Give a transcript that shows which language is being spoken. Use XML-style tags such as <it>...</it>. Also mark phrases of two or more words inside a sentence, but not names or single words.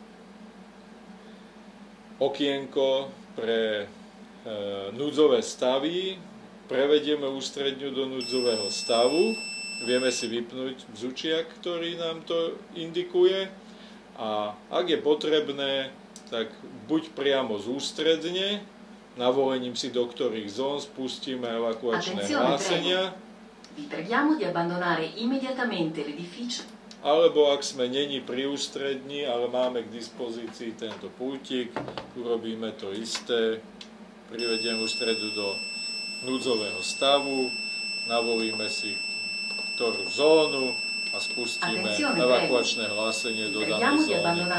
<sk>okienko pre núdzové stavy, prevedieme ústredňu do núdzového stavu, vieme si vypnúť bzučiak, ktorý nám to indikuje, a ak je potrebné, tak buď priamo z ústredne, navolením si do ktorých zón spustíme evakuačné hlásenia,</sk> <it>vi preghiamo di abbandonare immediatamente l'edificio.</it> <sk>Alebo ak sme neni pri ústredni, ale máme k dispozícii tento pultík, urobíme to isté, privediem ústredu do núdzového stavu, navolíme si ktorú zónu a spustíme evakuačné hlásenie do danej zóny.</sk>